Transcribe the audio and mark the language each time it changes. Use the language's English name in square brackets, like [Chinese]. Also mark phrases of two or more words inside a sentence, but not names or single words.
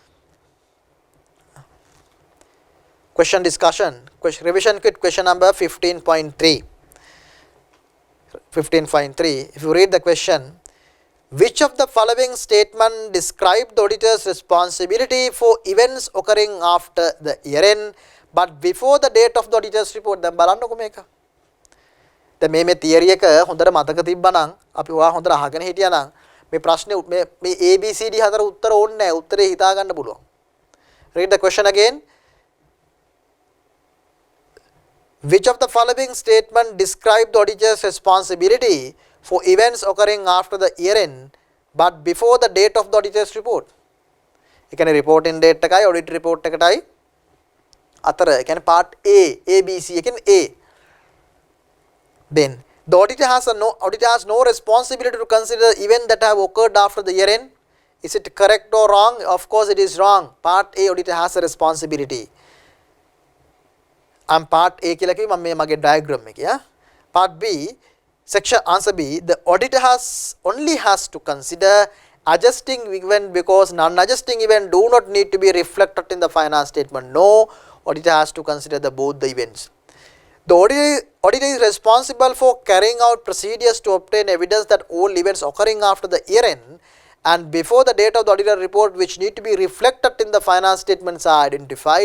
[English] Question discussion, revision kit question number 15.3. 15.3, if you read the question, which of the following statement describe the auditor's responsibility for events occurring after the year end but before the date of the auditor's report? [Sinhala] දැන් බලන්නකො මේක. දැන් මේ theory එක හොඳට මතක තිබ්බනම් අපි ඔයා හොඳට අහගෙන හිටියානම් මේ ප්‍රශ්නේ මේ ABCD හතර උත්තර ඕනේ නැහැ. උත්තරේ හිතා ගන්න පුළුවන්. [English] Read the question again. Which of the following statement describe the auditor's responsibility for events occurring after the year end but before the date of the auditor's report? [Sinhala] ඒ කියන්නේ [English] reporting date [Sinhala] එකයි [English] audit report [Sinhala] එකටයි අතර ඒ කියන්නේ [English] part A, [Sinhala] ABC එකෙන් A. [English] Then the auditor has no responsibility to consider the event that have occurred after the year end. Is it correct or wrong? Of course it is wrong. Part A, auditor has a responsibility. I'm part A [Sinhala] කියලා කිව්වේ මම මේ මගේ diagram එකේ. [English] Part B, section answer B, the auditor only has to consider adjusting event because non-adjusting event do not need to be reflected in the finance statement. No, auditor has to consider both the events. The auditor is responsible for carrying out procedures to obtain evidence that all events occurring after the year end and before the date of the auditor report which need to be reflected in the finance statements are identified.